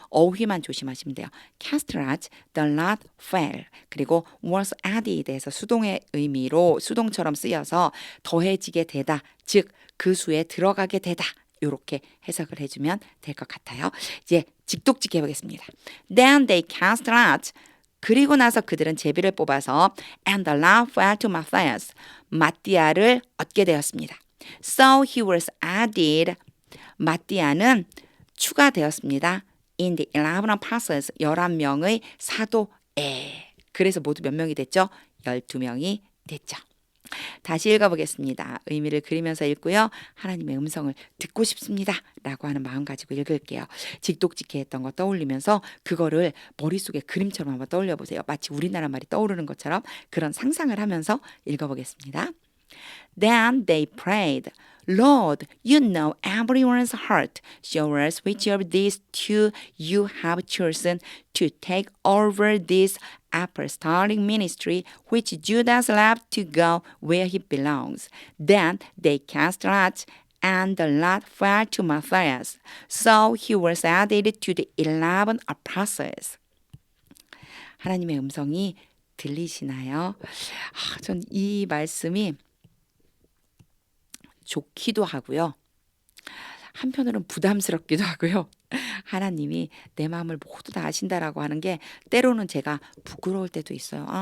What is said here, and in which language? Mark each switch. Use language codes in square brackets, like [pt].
[ko] 어휘만 조심하시면 돼요. cast lot, the lot fell, 그리고 was added에서 수동의 의미로 수동처럼 쓰여서 더해지게 되다, 즉 그 수에 들어가게 되다, 이렇게 해석을 해주면 될 것 같아요. 이제 직독직 해보겠습니다. [en] Then they cast lot, [ko] 그리고 나서 그들은 제비를 뽑아서 [en] and the lot fell to Matthias, [ko] 마띠아를 얻게 되었습니다. [en] So he was added, [ko] 마띠아는 추가되었습니다. [en] In the 11 apostles, [ko] 11명의 사도에. 그래서 모두 몇 명이 됐죠? 12명이 됐죠. 다시 읽어보겠습니다. 의미를 그리면서 읽고요. 하나님의 음성을 듣고 싶습니다 라고 하는 마음 가지고 읽을게요. 직독직해 했던 거 떠올리면서 그거를 머릿속에 그림처럼 한번 떠올려 보세요. 마치 우리나라 말이 떠오르는 것처럼 그런 상상을 하면서 읽어보겠습니다. [en] Then they prayed, Lord, you know everyone's heart. Show us which of these two you have chosen to take over this apostolic ministry, which Judas left to go where he belongs. Then they cast lots, and the lot fell to Matthias. So he was added to the 11 apostles. [ko] 하나님의 음성이 들리시나요? 전 이 말씀이 좋기도 하고요. 한편으로는 부담스럽기도 하고요. 하나님이 내 마음을 모두 다 아신다라고 하는 게 때로는 제가 부끄러울 때도 있어요.